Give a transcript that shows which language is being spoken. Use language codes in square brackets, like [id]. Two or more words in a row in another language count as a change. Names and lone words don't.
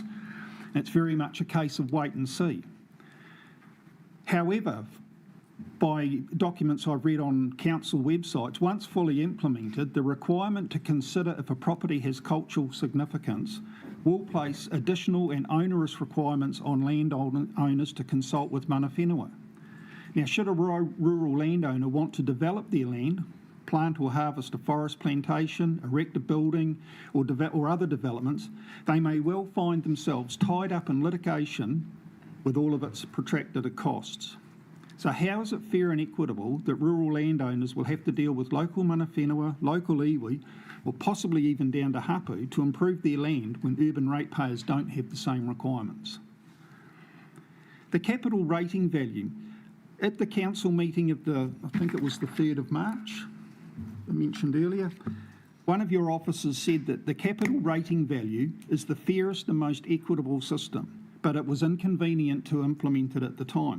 [en] It's very much a case of wait and see. However, by documents I've read on council websites, once fully implemented, the requirement to consider if a property has cultural significance will place additional and onerous requirements on landowners to consult with [mi] mana whenua. [en] Now, should a rural landowner want to develop their land, plant or harvest a forest plantation, erect a building or other developments, they may well find themselves tied up in litigation with all of its protracted costs. So how is it fair and equitable that rural landowners will have to deal with local [mi] mana whenua, [en] local iwi, or possibly even down to hapu to improve their land when urban ratepayers don't have the same requirements? The capital rating value. At the council meeting of I think it was the 3rd of March, I mentioned earlier, one of your officers said that the capital rating value is the fairest and most equitable system, but it was inconvenient to implement it at the time.